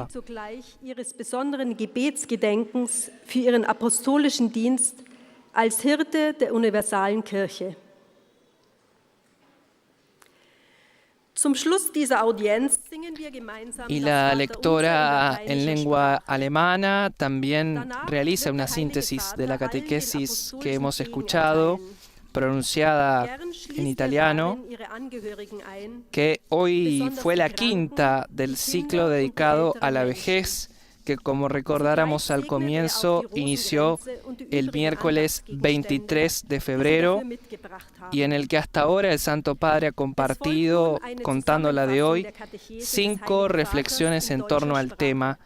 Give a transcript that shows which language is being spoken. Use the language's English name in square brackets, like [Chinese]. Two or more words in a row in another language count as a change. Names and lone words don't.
[German] Ihres besonderen Gebetsgedenkens für ihren apostolischen Dienst als Hirte der universalen Kirche. [Spanish] Y la lectora en lengua alemana también realiza una síntesis de la catequesis que hemos escuchado, pronunciada en italiano, que hoy fue la quinta del ciclo dedicado a la vejez, que como recordáramos al comienzo inició el miércoles 23 de febrero y en el que hasta ahora el Santo Padre ha compartido, contando la de hoy, 5 reflexiones en torno al tema.